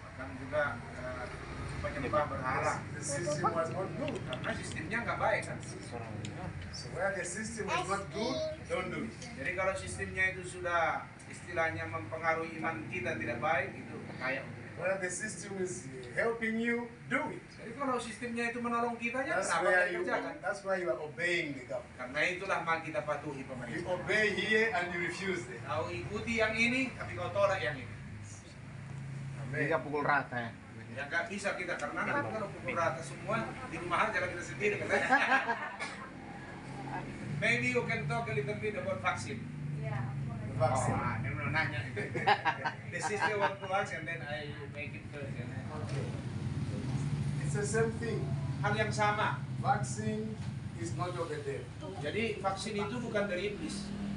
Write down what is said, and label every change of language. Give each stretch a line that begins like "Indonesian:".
Indonesian: bahkan juga penyembah berhala.
English: The system was not good.
Indonesian: Karena sistemnya nggak baik kan.
English: So where the system is not good, don't do it.
Indonesian: Jadi kalau sistemnya itu sudah istilahnya mempengaruhi iman kita tidak baik, itu kayak.
English: Where the system is helping you, do it.
Indonesian: Jadi kalau sistemnya itu menolong kita, ya
English: That's
Indonesian: kenapa
English: where
Indonesian: kita
English: you.
Indonesian: kerjakan?
English: That's why you are obeying the government.
Indonesian: Karena itulah maka kita patuhi
English: You
Indonesian: pemerintah.
English: obey here and you refuse there.
Indonesian: Kau ikuti yang ini, tapi kau tolak yang ini. Tiga pukul rata ya. Ya nggak bisa kita karena nanti kalau pukul rata semua di rumah aja lah kita sendiri katanya.
English: Maybe you can talk a little bit about vaksin. The vaccine.
Indonesian: Dia nanya.
English: The sister want to ask and then I make it first. Okay. It's the same thing.
Indonesian: Hal yang sama.
English: Vaccine is not of the devil.
Indonesian: Jadi vaksin itu bukan dari iblis.